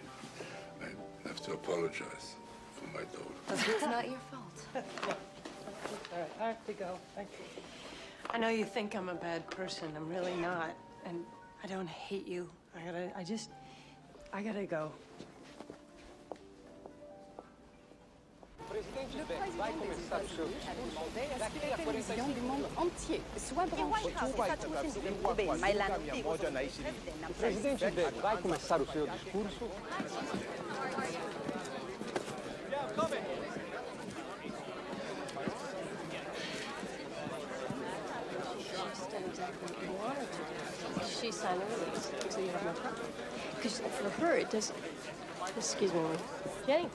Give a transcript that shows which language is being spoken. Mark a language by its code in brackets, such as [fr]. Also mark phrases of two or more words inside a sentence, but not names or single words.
[en] I have to apologize for my daughter. It's not your fault. All right, I have to go. I know you think I'm a bad person. I'm really not. And I don't hate you. I gotta go. [fr] Le président des États-Unis du monde entier soit branché. [pt] O presidente vai começar o seu discurso. [en] She signed a release, so you have no problem. Because for her, it doesn't... Excuse me, Jenny.